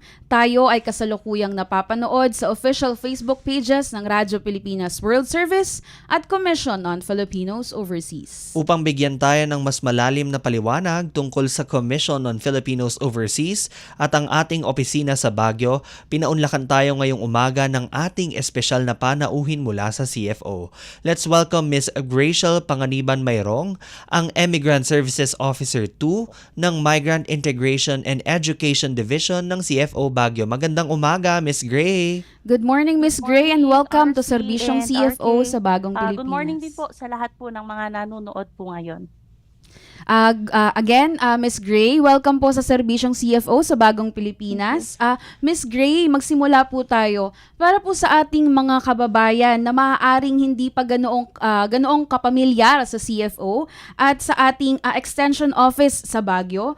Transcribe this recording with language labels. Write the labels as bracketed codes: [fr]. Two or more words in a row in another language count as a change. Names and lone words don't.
[tl] Tayo ay kasalukuyang napapanood sa official Facebook pages ng Radyo Pilipinas World Service at Commission on Filipinos Overseas. Upang bigyan tayo ng mas malalim na paliwanag tungkol sa Commission on Filipinos Overseas at ang ating opisina sa Baguio, pinaunlakan tayo ngayong umaga ng ating espesyal na panauhin mula sa CFO. [en] Let's welcome Ms. [tl] Graciel Panganiban Mayrong, ang Emigrant Services Officer 2 ng Migrant Integration and Education Division ng CFO Baguio. Magandang umaga, Ms. Gray. [en] Good morning, Ms. Gray, and welcome to Serbisyong and CFO RK. [tl] sa Bagong Pilipinas. [en] Good morning [tl] din po sa lahat po ng mga nanonood po ngayon. [en] Again, Ms. [tl] Gray, welcome po sa Serbisyong CFO sa Bagong Pilipinas. Ms. Gray, magsimula po tayo para po sa ating mga kababayan na maaaring hindi pa ganoong kapamilyar sa CFO at sa ating Extension Office sa Baguio.